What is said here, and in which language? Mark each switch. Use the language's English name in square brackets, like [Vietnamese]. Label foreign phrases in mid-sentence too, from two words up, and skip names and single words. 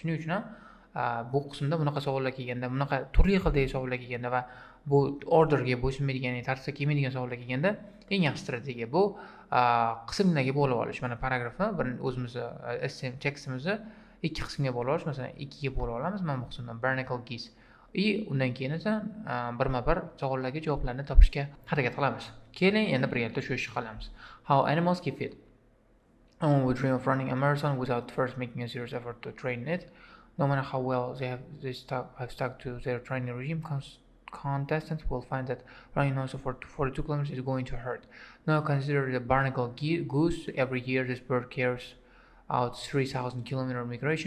[Uzbek] Shuning uchun ham bu qismda bunaqa savollar kelganda, bunaqa turli xildagi savollar kelganda va bu orderga bo'ysunmaydigan, tartibga kelmaydigan savollar kelganda eng yaxshi strategiya bu qismlarga bo'lib olish. Mana paragrafni bir o'zimizni tekstimizni ikki qismga bo'lib olish. Masalan, ikkiga bo'lib olamiz. Mana bu qismdan [English] barnacle geese. [Uzbek] Undan keyin esa birma-bir savollarga javoblarni topishga harakat qilamiz. Keling, endi birgalikda shu ishni qilamiz. [English] How animals keep fit. No one would dream of running a marathon without first making a serious effort to train it. No matter how well they have stuck to their training regime, contestants will find that running non-stop for 42 kilometers is going to hurt. Now consider the barnacle goose. Every year this bird carries out 3,000 kilometer migration.